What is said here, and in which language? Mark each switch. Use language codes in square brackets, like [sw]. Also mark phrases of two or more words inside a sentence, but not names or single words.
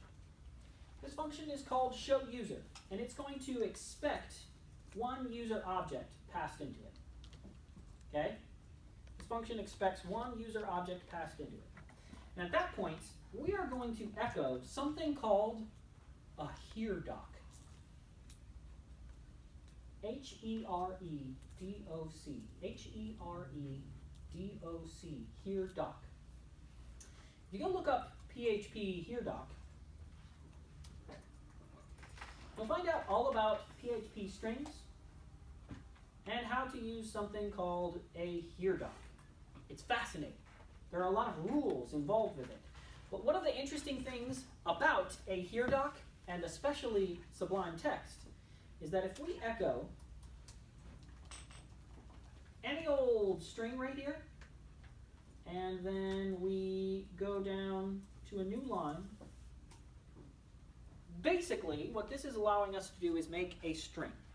[en] This function is called showUser, and it's going to expect one user object passed into it. Okay? This function expects one user object passed into it. And at that point, we are going to echo something called a hereDoc. H-E-R-E-D-O-C. H-E-R-E-D-O-C. hereDoc. If you go look up PHP hereDoc, you'll find out all about PHP strings and how to use something called a hereDoc. It's fascinating. There are a lot of rules involved with it. But one of the interesting things about a hereDoc, and especially Sublime Text, is that if we echo any old string right here, and then we go down to a new line, basically what this is allowing us to do is make a string.